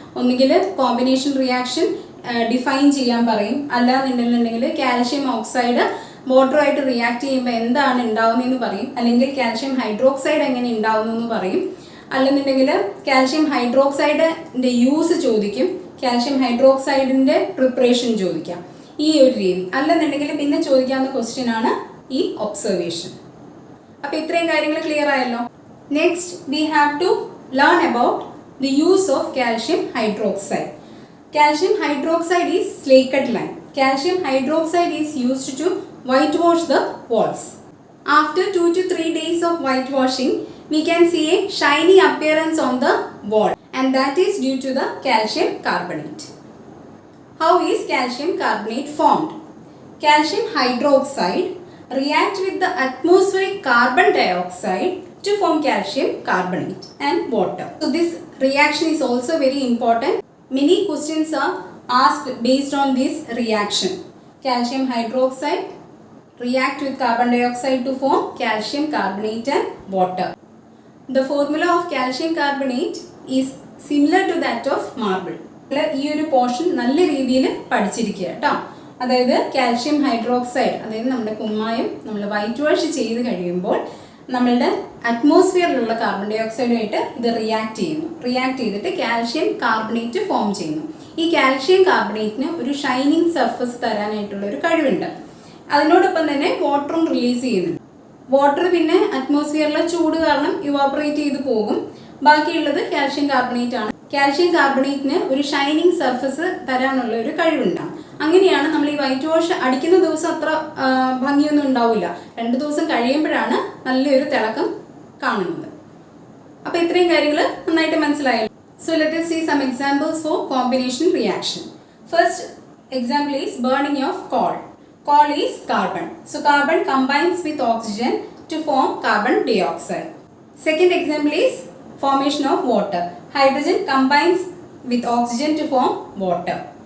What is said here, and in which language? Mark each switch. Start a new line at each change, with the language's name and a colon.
Malayalam: ഒന്നുകിൽ combination reaction define ചെയ്യാൻ പറയും, അല്ലാന്നുണ്ടെന്നുണ്ടെങ്കിൽ കാൽഷ്യം ഓക്സൈഡ് വാട്ടറുമായിട്ട് റിയാക്ട് ചെയ്യുമ്പോൾ എന്താണ് ഉണ്ടാവുന്നതെന്ന് പറയും, അല്ലെങ്കിൽ കാൽഷ്യം ഹൈഡ്രോക്സൈഡ് എങ്ങനെ ഉണ്ടാവുന്നു പറയും, അല്ലെന്നുണ്ടെങ്കിൽ കാൽഷ്യം ഹൈഡ്രോക്സൈഡിൻ്റെ യൂസ് ചോദിക്കും, കാൽഷ്യം ഹൈഡ്രോക്സൈഡിൻ്റെ പ്രിപ്പറേഷൻ ചോദിക്കാം, ഈ ഒരു രീതി. അല്ലെന്നുണ്ടെങ്കിൽ പിന്നെ ചോദിക്കാവുന്ന ക്വസ്റ്റ്യൻ ആണ് ഈ ഒബ്സർവേഷൻ. അപ്പോൾ ഇത്രയും കാര്യങ്ങൾ ക്ലിയർ ആയല്ലോ.
English: Next we have to learn about the use of calcium hydroxide. Calcium hydroxide is slaked lime. Calcium hydroxide is used to whitewash the walls. After 2 to 3 days of whitewashing, we can see a shiny appearance on the wall, and that is due to the calcium carbonate. How is calcium carbonate formed? Calcium hydroxide reacts with the atmospheric carbon dioxide to form calcium carbonate and water. So this reaction is also very important. Many questions are asked based on this reaction. Calcium hydroxide react with carbon dioxide to form calcium carbonate and water. The formula of calcium carbonate is similar to that of marble.
Malayalam: ഈ ഒരു portion നല്ല രീതിയിൽ പഠിച്ചിരിക്കുക കേട്ടോ. അതായത് calcium hydroxide, അതായത് നമ്മുടെ കുമ്മായം നമ്മൾ വൈറ്റ് വാഷ് ചെയ്ത് കഴിയുമ്പോൾ നമ്മളുടെ അറ്റ്മോസ്ഫിയറിലുള്ള കാർബൺ ഡൈ ഓക്സൈഡുമായിട്ട് ഇത് റിയാക്ട് ചെയ്തിട്ട് കാൽഷ്യം കാർബണേറ്റ് ഫോം ചെയ്യുന്നു. ഈ കാൽഷ്യം കാർബണേറ്റിന് ഒരു ഷൈനിങ് സർഫസ് തരാനായിട്ടുള്ള ഒരു കഴിവുണ്ട്. അതിനോടൊപ്പം തന്നെ വാട്ടറും റിലീസ് ചെയ്യുന്നുണ്ട്. വാട്ടർ പിന്നെ അറ്റ്മോസ്ഫിയറിലെ ചൂട് കാരണം ഇവാപ്പറേറ്റ് ചെയ്ത് പോകും. ബാക്കിയുള്ളത് കാൽഷ്യം കാർബണേറ്റ് ആണ്. കാൽഷ്യം കാർബണേറ്റിന് ഒരു ഷൈനിങ് സർഫസ് തരാനുള്ള ഒരു കഴിവുണ്ടാകും. അങ്ങനെയാണ് നമ്മൾ ഈ വൈറ്റ് വാഷ് അടിക്കുന്ന ദിവസം അത്ര ഭംഗിയൊന്നും ഉണ്ടാവില്ല. 2 ദിവസം കഴിയുമ്പോഴാണ് നല്ലൊരു തിളക്കം കാണുന്നത്. അപ്പോൾ ഇത്രയും കാര്യങ്ങൾ നന്നായിട്ട് മനസ്സിലായല്ലോ.
English: So let us see some examples for combination reaction. First example is burning of coal. Coal is carbon. So carbon combines with oxygen to form carbon dioxide. Second example is formation of water. Hydrogen combines with oxygen to form water.